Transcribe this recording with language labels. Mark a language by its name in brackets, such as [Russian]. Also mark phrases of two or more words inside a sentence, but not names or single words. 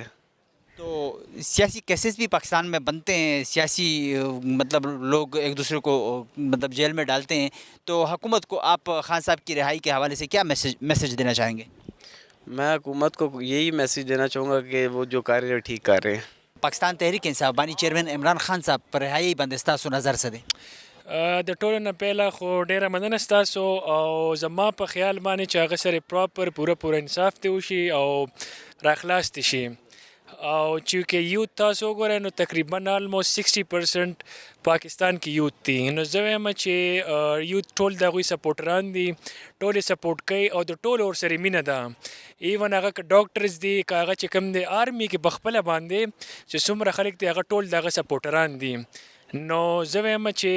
[Urdu] تو سیاسی کیسز بھی پاکستان میں بنتے ہیں, سیاسی مطلب لوگ ایک دوسرے کو مطلب جیل میں ڈالتے ہیں, تو حکومت کو آپ خان صاحب کی رہائی کے حوالے سے کیا میسج دینا چاہیں گے؟ میں حکومت کو یہی میسج دینا چاہوں گا کہ وہ جو کر رہے ہیں ٹھیک کر رہے ہیں. [Pashto] پاکستان تحریک انصاف بانی چیئرمین عمران خان صاحب پر رهایی باندې ستاسو نظر څه دی؟ د ټولو نه پیله خو ډیره مننه ستاسو او زما په خیال باندې چې هغه سره پراپر پوره انصاف دی وشي او راخلاص دي شي او چې یوت تاسو وګورئ نو تقریبا آلموست 60% پاکستان کې یوت دي نو زه وایم چې یوت ټول د هغوی سپورټران دي ټول یې سپورټ کوي او د ټولو ورسره مینه ده ایون هغه که ډاکټرز دي که هغه چې کوم دی آرمي کې پخپله باندې چې څومره خلک دي هغه ټول د هغه سپورټران دي نو زه وایم